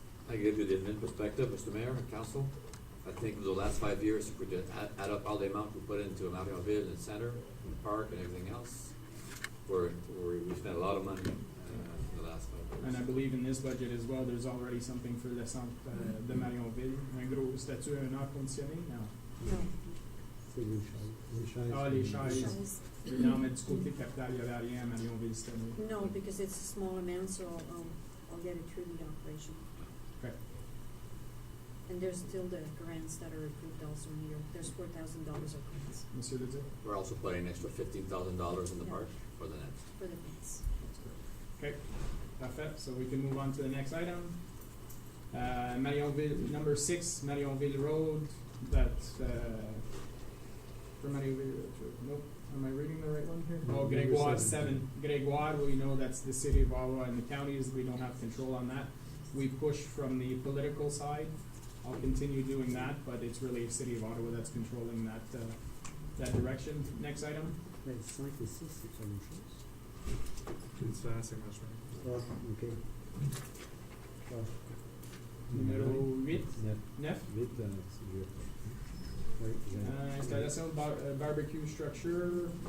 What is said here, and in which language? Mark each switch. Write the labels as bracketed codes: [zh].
[en] I give you the admin perspective, Mr. Mayor and Council. I think the last 5 years, if we could add up all the amount we put into Marionville and Center, and the park and everything else, we spent a lot of money in the last 5 years. And I believe in this budget as well, there's already something for the centre de Marionville. [fr] Un gros statut, un air conditionné? Non. [en] No. [fr] C'est les choses. Les chaises. Ah, les chaises. Non, mais du côté capital, il n'y avait rien à Marionville cette année. [en] No, because it's a small amount, so I'll get it through the operation. Okay. And there's still the grants that are approved also here. There's $4,000 of grants [fr] Monsieur Leduc? [en] We're also putting an extra $15,000 in the Yeah. park for the net. for the grants. [fr] Okay, parfait. [en] So we can move on to the next item. Marionville, number 6, Marionville Road, that, for Marionville, nope, am I reading the right one here? No, Oh, number Grégoire 7. 7. Grégoire, we know that's the city of Ottawa and the counties, we don't have control on that. we push from the political side. I'll continue doing that, but it's really the City of Ottawa that's controlling that direction. Next item. [fr] Ben, 5 et 6, c'est la même chose. C'est différent, c'est machin. Ah, ok. Ah, Numéro 8. Neuf. 9. Vite, c'est vieux. oui, Installation de barbecue structure.